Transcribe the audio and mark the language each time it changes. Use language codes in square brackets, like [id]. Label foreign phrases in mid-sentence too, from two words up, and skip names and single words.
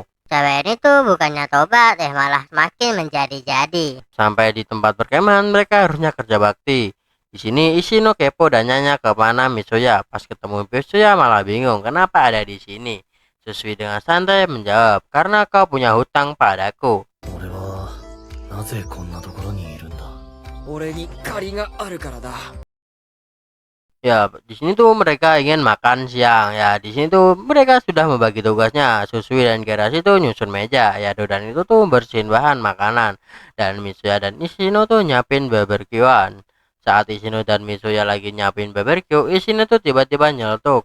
[id] Cewek ini tuh bukannya tobat malah semakin menjadi-jadi. Sampai di tempat perkemahan mereka harusnya kerja bakti. Di sini Ishino kepo dan nanya kemana Mitsuya. Pas ketemu Mitsuya malah bingung kenapa ada di sini. Susui dengan santai menjawab, karena kau punya hutang padaku. [ja] 俺はなぜこんなところにいるんだ。俺に借りがあるからだ。 [id] Ya, di sini tuh mereka ingin makan siang. Ya, di sini tuh mereka sudah membagi tugasnya. Susui dan Garashi tuh nyusun meja. Ya, dan itu tuh bersihin bahan makanan. Dan Mitsuya dan Ishino tuh nyiapin barbekyuan. Saat Ishino dan Mitsuya lagi nyiapin barbeque, Ishino tuh tiba-tiba nyeletuk.